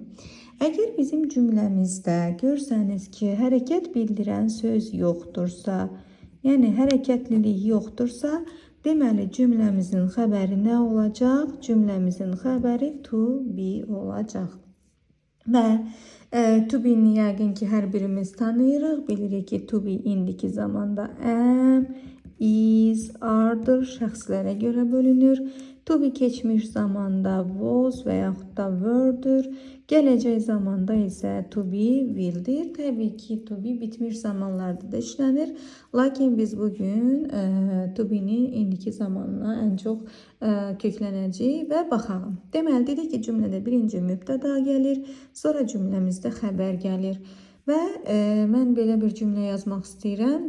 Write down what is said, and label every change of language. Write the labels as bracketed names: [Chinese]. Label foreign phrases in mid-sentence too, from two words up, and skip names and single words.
[Azerbaijani] Əgər bizim cümləmizdə görsəniz ki, hərəkət bildirən söz yoxdursa, yəni hərəkətlilik yoxdursa, deməli cümləmizin xəbəri nə olacaq? Cümləmizin xəbəri [English] to be [Azerbaijani] olacaq. Və [English] to be- [Azerbaijani] ni yəqin ki, hər birimiz tanıyırıq. Bilirik ki, [English] to be [Azerbaijani] indiki zamanda [English] am, is, [Azerbaijani] are-dır, şəxslərə görə bölünür. [English] To be [Azerbaijani] keçmiş zamanda was və yaxud da were-dır. Gələcək zamanda isə [English] to be will- [Azerbaijani] dir. Təbii ki, [English] to be [Azerbaijani] bitmiş zamanlarda da işlənir. Lakin biz bugün [English] to be- [Azerbaijani] nin indiki zamanına ən çox köklənəcəyik və baxalım. Deməli, dedik ki, cümlədə birinci mübtəda gəlir, sonra cümləmizdə xəbər gəlir. Və mən belə bir cümlə yazmaq istəyirəm.